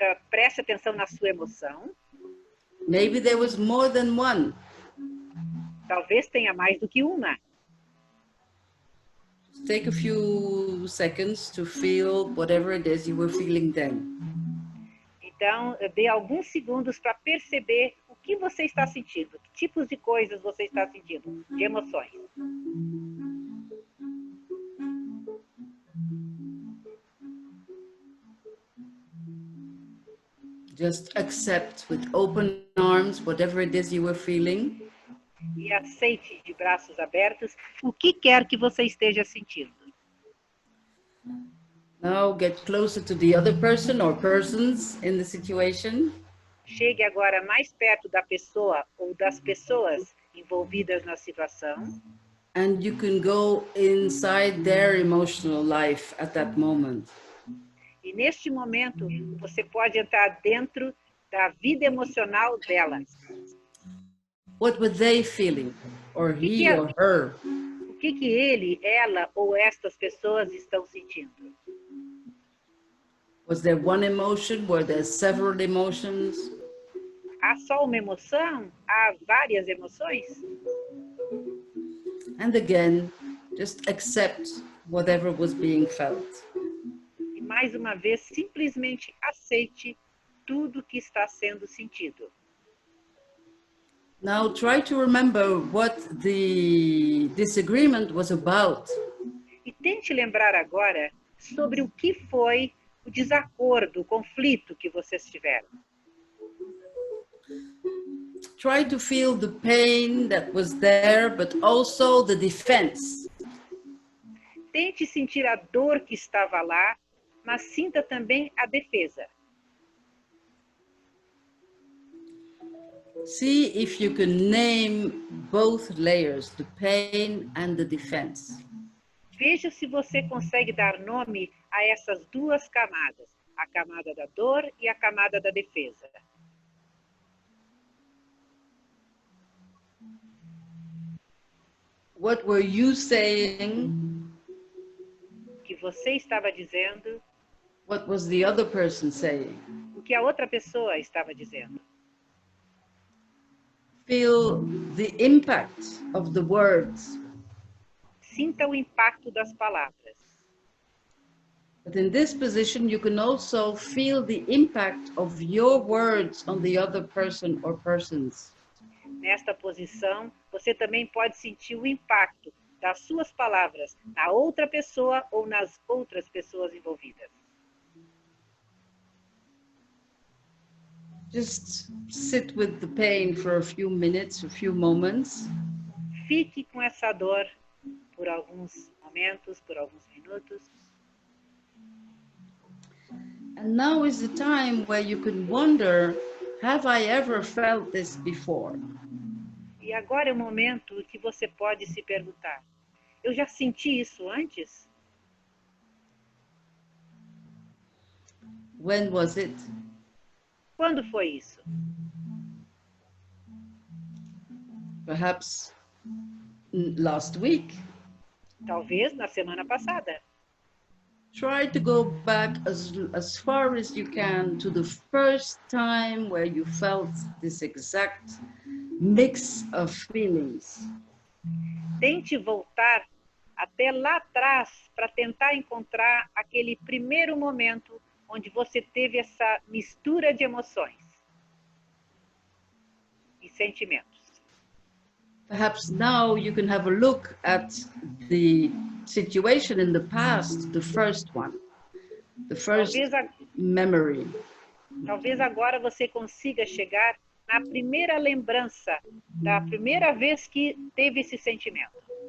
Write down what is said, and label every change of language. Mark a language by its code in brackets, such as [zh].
[pt] Preste atenção na sua emoção. [en] Maybe there was more than one. [pt] Talvez tenha mais do que uma. [en] Take a few seconds to feel whatever it is you were feeling then. [pt] Então, dê alguns segundos para perceber o que você está sentindo, que tipos de coisas você está sentindo, de emoções. [en] Just accept with open arms whatever it is you were feeling. [pt] E aceite de braços abertos o que quer que você esteja sentindo. [en] Now get closer to the other person or persons in the situation. [pt] Chegue agora mais perto da pessoa ou das pessoas envolvidas na situação. [en] And you can go inside their emotional life at that moment. [pt] E neste momento, você pode entrar dentro da vida emocional delas. [en] What were they feeling? Or he or her? [pt] O que ele, ela ou estas pessoas estão sentindo? [en] Was there one emotion? Were there several emotions? [pt] Há só uma emoção? Há várias emoções? [en] And again, just accept whatever was being felt. [pt] E mais uma vez, simplesmente aceite tudo que está sendo sentido. [en] Now try to remember what the disagreement was about. [pt] E tente lembrar agora sobre o que foi o desacordo, o conflito que vocês tiveram. [en] Try to feel the pain that was there, but also the defense. [pt] Tente sentir a dor que estava lá, mas sinta também a defesa. [en] See if you can name both layers, the pain and the defense. [pt] Veja se você consegue dar nome a essas duas camadas, a camada da dor e a camada da defesa. [en] What were you saying? [pt] O que você estava dizendo? [en] What was the other person saying? [pt] O que a outra pessoa estava dizendo? [en] Feel the impact of the words. [pt] Sinta o impacto das palavras. [en] But in this position, you can also feel the impact of your words on the other person or persons. [pt] Nesta posição, você também pode sentir o impacto das suas palavras na outra pessoa ou nas outras pessoas envolvidas. [en] Just sit with the pain for a few minutes, a few moments. [pt] Fique com essa dor por alguns momentos, por alguns minutos. [en] And now is the time where you can wonder, have I ever felt this before? [pt] E agora é o momento que você pode se perguntar, eu já senti isso antes? [en] When was it? [pt] Quando foi isso? [en] Perhaps last week. [pt] Talvez na semana passada. [en] Try to go back as far as you can to the first time where you felt this exact mix of feelings. [pt] Tente voltar até lá atrás para tentar encontrar aquele primeiro momento onde você teve essa mistura de emoções e sentimentos. [en] Perhaps now you can have a look at the situation in the past, the first one, the first memory. [pt] Talvez agora você consiga chegar na primeira lembrança da primeira vez que teve esse sentimento.